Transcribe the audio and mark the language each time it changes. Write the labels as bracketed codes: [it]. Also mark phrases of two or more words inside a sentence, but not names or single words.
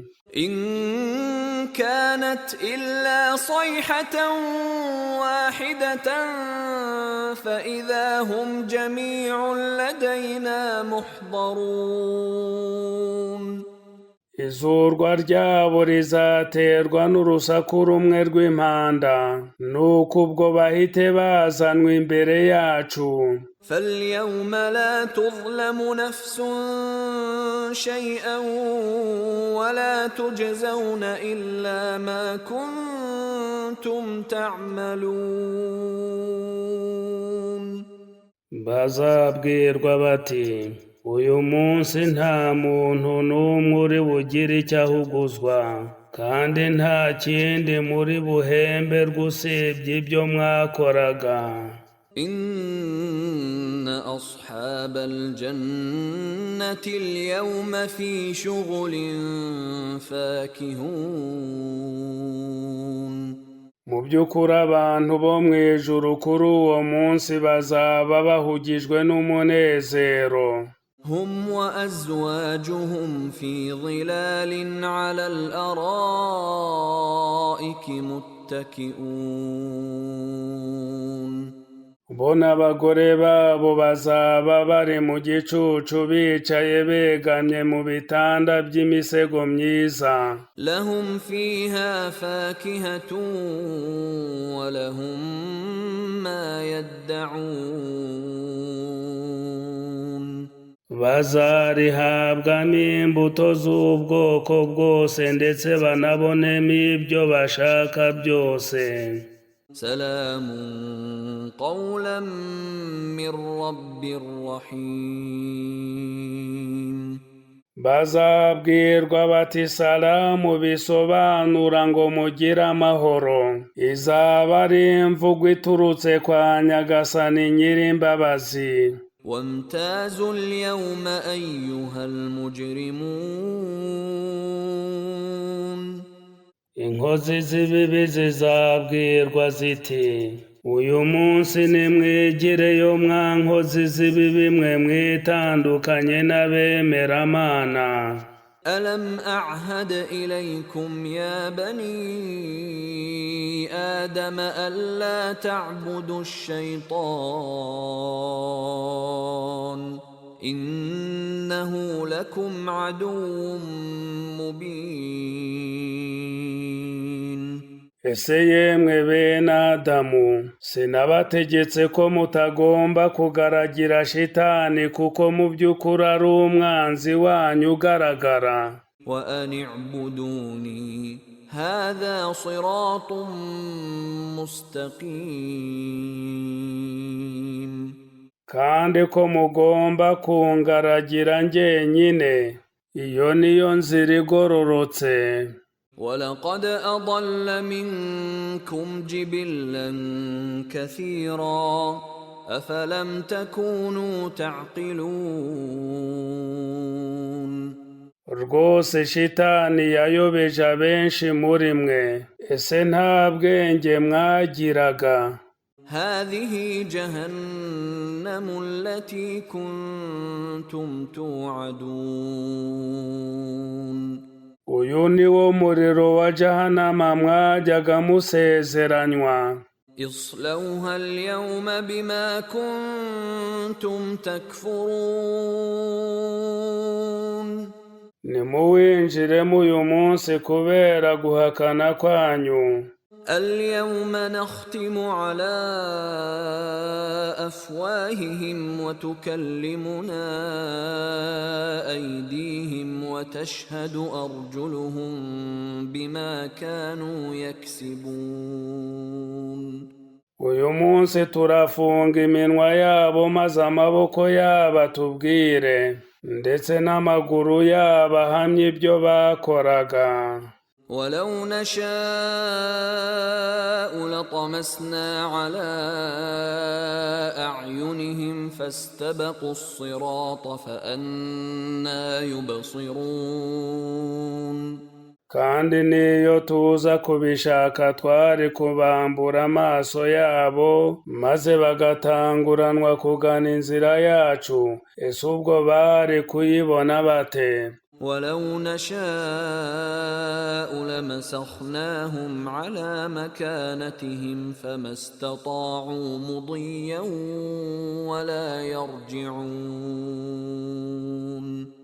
[ar] إن كانت إلا صيحة واحدة فإذا هم جميع لدينا محضرون [rw] Izurwa ryabo rizaterwa n'urusaku rumwe rw'impanda, nuko ubwo bahite bazanwa imbere yacu. [ar] فاليوم لا تظلم نفس شيئا ولا تجزون إلا ما كنتم تعملون [rw] bazabwirwa bati uyu munsi nta muntu n'umwe uri bugire icyo ahuguzwa, kandi nta kindi muri buhemberwe usibye ibyo mwakoraga. [ar] إن أصحاب الجنة اليوم في شغل فاكهون [rw] Mu by'ukuri abantu bo mu ijuru kuri uwo munsi bazaba bahugijwe n'umunezero. [ar] هم وأزواجهم في ظلال على الأرائك متكئون [rw] bo n'abagore babo bazaba bari mu gicucu bicaye begamye mu bitanda by'imisego myiza. [ar] لهم فيها فاكهة ولهم ما يدعون [rw] bazarihabwamo imbuto z'ubwoko bwose ndetse banabonemo ibyo bashaka byose. [ar] سلام قولا من رب رحيم [rw] bazabwirwa bati salamu, bisobanura ngo mugire amahoro. Izaba ari imvugo iturutse kwa Nyagasani Nyirimbabazi. [ar] وامتازوا اليوم أيها المجرمون [rw] Inkozi z'ibibi zizabwirwa ziti uyu munsi nimwigireyo mwa nkozi z'ibibi mwe mwitandukanye n'abemeramana. [ar] ألم أعهد إليكم يا بني آدم ألا تعبدوا الشيطان إنه لكم عدو مبين [rw] Ese yemwe bene Adamu, sinabategetse ko mutagomba kugaragira shitani, kuko mu by'ukuri ari umwanzi wanyu ugaragara. [ar] وأن اعبدوني هذا صراط مستقيم [rw] kandi ko mugomba kungaragira njyenyine, iyo niyo nzira igororotse. [ar] ولقد أضل منكم جبلا كثيرا أفلم تكونوا تعقلون [rw] Rwose shitani yayobeje abenshi muri mwe, ese nta bwenge mwagiraga? [ar] هذه جهنم التي كنتم توعدون [rw] Uyu ni wo muriro wa Jahannama mwajyaga musezeranywa. [ar] اصلوها اليوم بما كنتم تكفرون [rw] ntimuwinjiremo uyu munsi kubera guhakana kwanyu. [ar] اليوم نختم على أفواههم وتكلمنا أيديهم وتشهد أرجلهم بما كانوا يكسبون. [rw] uyu munsi turafunga iminwa yabo maze amaboko yabo atubwire, ndetse n'amaguru yabo ahamye ibyo bakoraga. [ar] ولو نشاء لطمسنا على أعينهم فاستبقوا الصراط فأنى يبصرون. [rw] kandi niyo tuza kubishaka twari kubambura amaso yabo maze bagatanguranwa kugana inzira yacu, ese ubwo bari kuyibona bate? [ar] ولو نشاء لمسخناهم على مكانتهم فما استطاعوا مضيا ولا يرجعون.